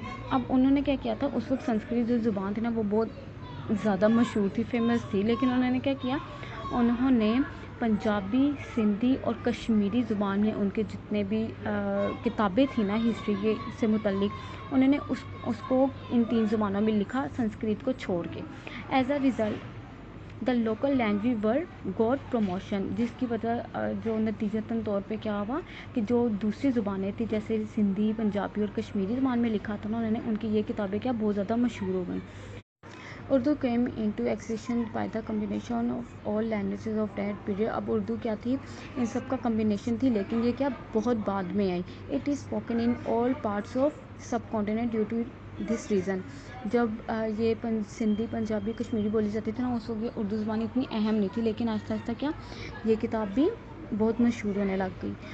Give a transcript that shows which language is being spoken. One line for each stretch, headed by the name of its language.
Urdu: اب انہوں نے کیا کیا تھا, اس وقت سنسکرت جو زبان تھی نا وہ بہت زیادہ مشہور تھی, فیمس تھی, لیکن انہوں نے کیا کیا, انہوں نے پنجابی, سندھی اور کشمیری زبان میں ان کے جتنے بھی کتابیں تھیں نا ہسٹری سے متعلق, انہوں نے اس کو ان 3 زبانوں میں لکھا سنسکرت کو چھوڑ کے.
English: as a result the local language were got promotion,
Urdu: جس کی وجہ جو نتیجتاً طور پہ کیا ہوا کہ جو دوسری زبانیں تھیں جیسے سندھی, پنجابی اور کشمیری زبان میں لکھا تھا نا انہوں نے, ان کی یہ کتابیں کیا بہت زیادہ مشہور ہو گئیں.
English: Urdu came into existence by the combination of all languages of that period.
Urdu: اب اردو کیا تھی؟ ان سب کا کمبینیشن تھی، لیکن یہ کیا بہت بعد میں آئی.
English: It is spoken in all parts of subcontinent due to this reason.
Urdu: جب یہ سندھی، پنجابی، کشمیری بولی جاتی تھی نا، اس وقت یہ اردو زبان اتنی اہم نہیں تھی، لیکن آہستہ آہستہ کیا یہ کتاب بھی بہت مشہور ہونے لگ گئی.